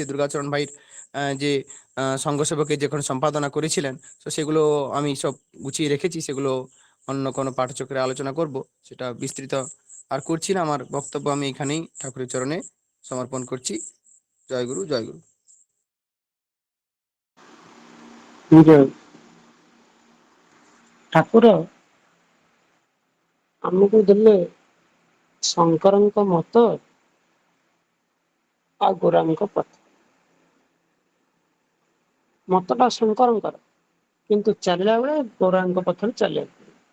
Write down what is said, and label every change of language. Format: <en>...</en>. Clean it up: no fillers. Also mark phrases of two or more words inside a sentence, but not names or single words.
<bn>দুর্গাচরণ ভাইয়ের যে সংঘ সেবকে যখন সম্পাদনা করেছিলেন, তো সেগুলো আমি সব গুছিয়ে রেখেছি, সেগুলো অন্য কোনো পাঠচক্রে আলোচনা করব, সেটা বিস্তৃত আর করছি না। আমার বক্তব্য আমি এখানেই ঠাকুরের চরণে সমর্পণ করছি। জয় গুরু, জয় গুরু।</bn> <or>ଠାକୁର ଆମକୁ ଦେଲେ ଶଙ୍କରଙ୍କ ମତ ଆଉ ଗୋରାଙ୍କ ପଥ। ମତଟା ଶଙ୍କରଙ୍କର, କିନ୍ତୁ ଚାଲିଲା ବେଳେ ଗୋରାଙ୍କ ପଥରେ ଚାଲିବାକୁ ପଡ଼ିବ।</or>